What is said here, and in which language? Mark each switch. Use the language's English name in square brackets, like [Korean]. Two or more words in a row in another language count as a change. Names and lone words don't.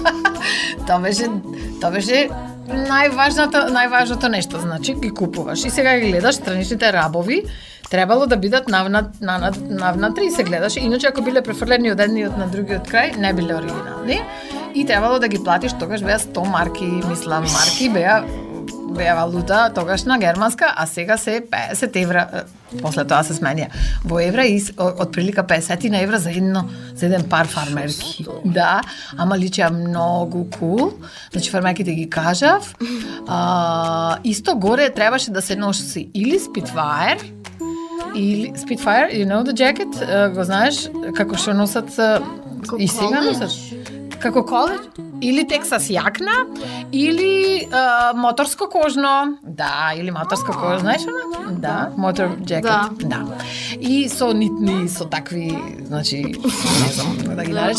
[Macedonian] Тоа беше најважното нешто, значи ги купуваш и сега ги гледаш страничните рабови, требало да бидат навнатре и се гледаше, иначе ако биле префрлени од едниот на другиот крај, не биле оригинални и требало да ги платиш, тогаш беа 100 марки, мислам, марки беа валута тогашна германска, а сега се 50 евра, после тоа се сменија во евра и од прилика 50 на евра за еден пар фармерки. Да, ама личеа многу кул. Значи фармерките ги кажав. Исто горе требаше да се носи или Spitfire, [English] you know the jacket, [Macedonian] го знаеш, како што носат и сега носат. Како коледж, или Тексас јакна, или моторско кожно. Да, или моторско кожно, знаеш она? Да, мотор джекет. Да. И со нитни, со такви, значи, не знам да ги наречам.